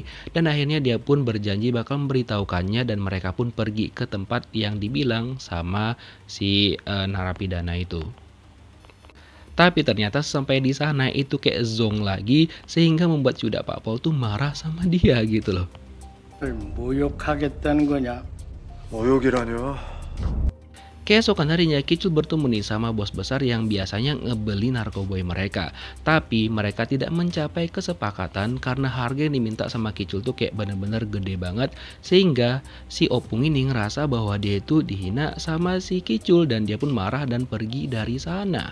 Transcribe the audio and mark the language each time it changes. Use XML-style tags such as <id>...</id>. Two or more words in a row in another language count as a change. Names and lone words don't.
<id>Dan akhirnya dia pun berjanji bakal memberitahukannya dan mereka pun pergi ke tempat yang dibilang sama si narapidana itu. Tapi ternyata sampai di sana itu kayak zonk lagi sehingga membuat si udah Pak Pol tuh marah sama dia gitu loh.</id> <ko>모욕하겠다는 거냐? 모욕이라뇨?</ko> <id>Keesokan harinya Kicul bertemu nih sama bos besar yang biasanya ngebeli narkoboy mereka. Tapi mereka tidak mencapai kesepakatan karena harga yang diminta sama Kicul tuh kayak bener-bener gede banget. Sehingga si Opung ini ngerasa bahwa dia itu dihina sama si Kicul dan dia pun marah dan pergi dari sana.</id>